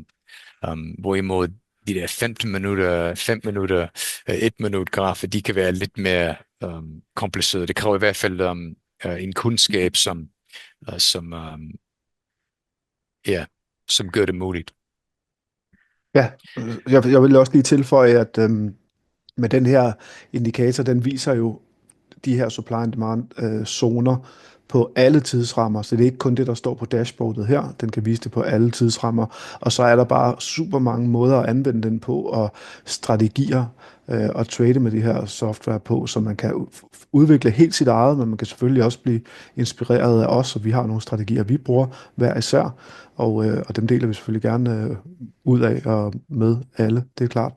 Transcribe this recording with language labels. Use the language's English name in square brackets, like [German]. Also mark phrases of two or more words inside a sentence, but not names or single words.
[Danish] Hvorimod de der 15 minutter, 5 minutter, 1 minut grafer, de kan være lidt mere komplicerede. Det kræver i hvert fald en kundskab, som gør det muligt. Ja, jeg vil også lige tilføje, at med den her indikator, den viser jo de her [English] supply and demand [Danish] zoner på alle tidsrammer, så det er ikke kun det, der står på dashboardet her, den kan vise det på alle tidsrammer, og så er der bare super mange måder at anvende den på, og strategier og trade med de her software på, så man kan udvikle helt sit eget, men man kan selvfølgelig også blive inspireret af os, og vi har nogle strategier, vi bruger hver især, og dem deler vi selvfølgelig gerne ud af og med alle, det er klart.